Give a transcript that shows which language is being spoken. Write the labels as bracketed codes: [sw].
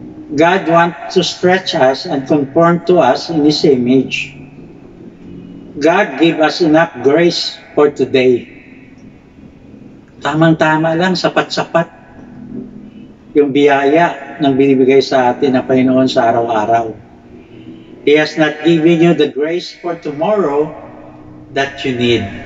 [en] God wants to stretch us and conform to us in His image. God gave us enough grace for today. [tl] Tamang-tama lang, sapat-sapat yung biyaya ng binibigay sa atin ng Panginoon sa araw-araw. [en] He has not given you the grace for tomorrow that you need.